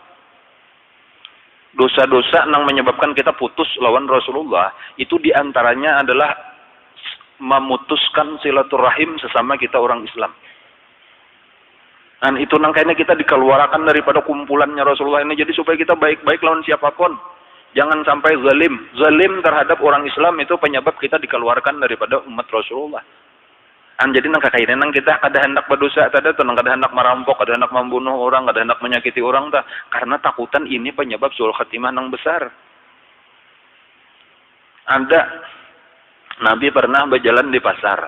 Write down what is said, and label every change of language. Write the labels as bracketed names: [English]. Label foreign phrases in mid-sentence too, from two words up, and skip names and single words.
[Indonesian] Dosa-dosa nang menyebabkan kita putus lawan Rasulullah itu diantaranya adalah memutuskan silaturahim sesama kita orang Islam. Dan itu nang kayaknya kita dikeluarkan daripada kumpulannya Rasulullah ini. Jadi supaya kita baik-baik lawan siapapun. Jangan sampai zalim. Zalim terhadap orang Islam itu penyebab kita dikeluarkan daripada umat Rasulullah. [Banjar] Jadi nang kakainin nang kita kada hendak berdosa tada tuh nang kada hendak merampok, kada hendak membunuh orang, kada hendak menyakiti orang ta karena takutan ini penyebab suul khatimah nang besar. [Indonesian] Ada Nabi pernah berjalan di pasar.